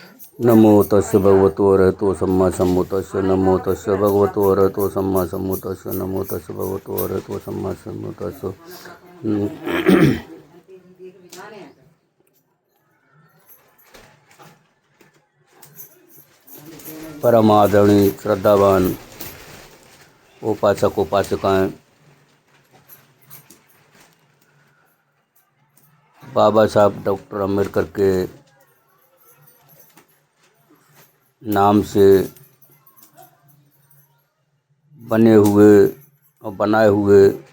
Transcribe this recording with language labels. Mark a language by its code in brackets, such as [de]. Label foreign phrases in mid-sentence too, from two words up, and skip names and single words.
[pi] नमो तस्य भगवतो अरहतो सम्मा सम्बुद्धस्स। नमो तस्य भगवतो अरहतो सम्मा सम्बुद्धस्स। नमो तस्य भगवतो अरहतो सम्मा सम्बुद्धस्स। [hi] परम आदरणीय श्रद्धावान उपासक उपासिकाएं, बाबा साहब डॉक्टर अम्बेडकर के नाम से बने हुए और बनाए हुए